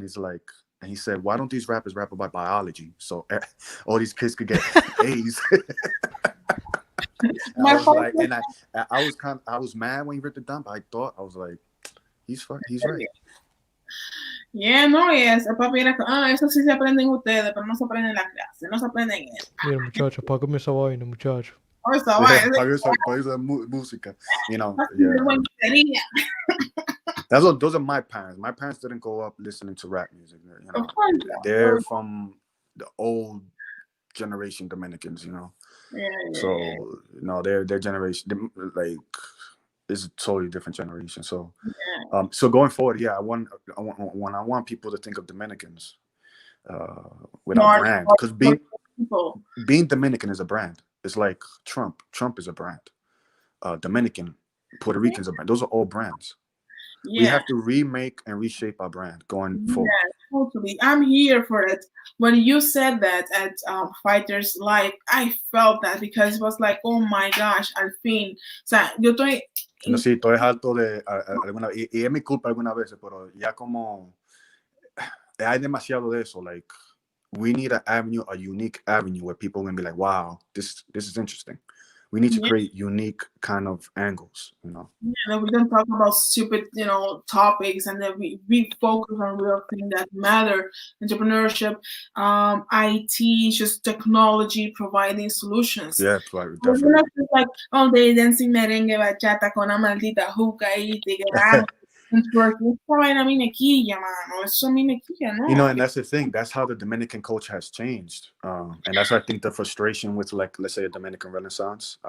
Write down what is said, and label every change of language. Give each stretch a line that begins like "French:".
English: He's like, and he said, why don't these rappers rap about biology so all these kids could get A's? I was like, and I was mad when he ripped it down, but I was like, he's right. Yeah, no, yes.
Spanish: El papi era, eso sí se aprenden ustedes, pero no se aprenden en la clase, no se aprenden en eso. Mira, muchacho, págame esa vaina, muchacho. Esa vaina. Para esa música,
English: you know. Yeah. Those are my parents. My parents didn't grow up listening to rap music. You know, they're from the old generation Dominicans. You know, yeah. So you know, their generation, like is a totally different generation. So, Yeah. so going forward, yeah, I want people to think of Dominicans with our More, brand, more, because more people. being Dominican is a brand. It's like Trump. Trump is a brand. Dominican, Puerto Rican is a brand. Those are all brands. We Yeah. have to remake and reshape our brand going forward. Yeah, totally. I'm here for it. When you said that at Fighters Live, I felt that because it was like, oh my gosh,
Spanish: al fin. O sea, yo estoy. No, sí, estoy harto de alguna, y es mi culpa algunas veces, pero ya como hay demasiado de eso.
English: Like, we need an avenue, a unique avenue where people can be like, wow, this is interesting. We need to Yeah, create unique kind of angles, that we don't talk about stupid, topics, and that we focus on real things that matter. Entrepreneurship, IT, just technology, providing solutions. Yeah, We're definitely. not just like, oh, they dancing merengue, bachata
Spanish: con una maldita juca y tigueraje. Esa vaina a mí me quilla, mano. Eso a mí me quilla, ¿no?
English: And that's the thing. That's how the Dominican culture has changed. And that's, I think, the frustration with, like, let's say, a Dominican Renaissance.